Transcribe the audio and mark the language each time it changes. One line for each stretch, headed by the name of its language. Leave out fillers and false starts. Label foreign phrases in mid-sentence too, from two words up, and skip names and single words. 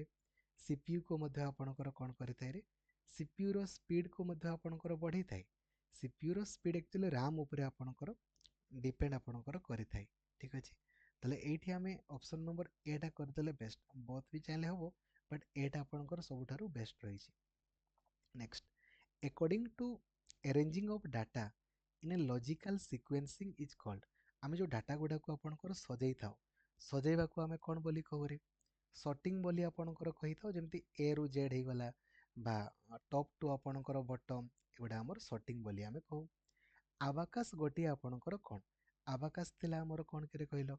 Odia: ସିପିୟୁକୁ ମଧ୍ୟ ଆପଣଙ୍କର କ'ଣ କରିଥାଏ ରେ, ସିପିୟୁର ସ୍ପିଡ଼କୁ ମଧ୍ୟ ଆପଣଙ୍କର ବଢ଼େଇଥାଏ। ସିପିୟୁର ସ୍ପିଡ଼ ଆକ୍ଚୁଆଲି ରାମ୍ ଉପରେ ଆପଣଙ୍କର ଡିପେଣ୍ଡ ଆପଣଙ୍କର କରିଥାଏ। ଠିକ୍ ଅଛି। ତାହେଲେ ଏଇଠି ଆମେ
English: option number A
Odia: କରିଦେଲେ ବେଷ୍ଟ। ବୋଥ୍ ବି ଚାହିଁଲେ ହେବ, ବଟ୍ ଏଟା ଆପଣଙ୍କର ସବୁଠାରୁ ବେଷ୍ଟ ରହିଛି। ନେକ୍ସଟ,
English: according to arranging of data in a logical sequencing is called।
Odia: ଆମେ ଯେଉଁ ଡାଟା ଗୁଡ଼ାକୁ ଆପଣଙ୍କର ସଜେଇ ଥାଉ, ସଜେଇବାକୁ ଆମେ କ'ଣ ବୋଲି କହୁରେ? ସର୍ଟିଂ ବୋଲି ଆପଣଙ୍କର କହିଥାଉ। ଯେମିତି
English: A to Z
Odia: ହେଇଗଲା, ବା
English: top to
Odia: ଆପଣଙ୍କର ବଟମ୍, ଏଗୁଡ଼ା ଆମର ସର୍ଟିଂ ବୋଲି ଆମେ କହୁ। ଆବାକାସ ଗୋଟିଏ ଆପଣଙ୍କର କ'ଣ? ଆବାକାସ ଥିଲା ଆମର କ'ଣ କେରେ କହିଲ?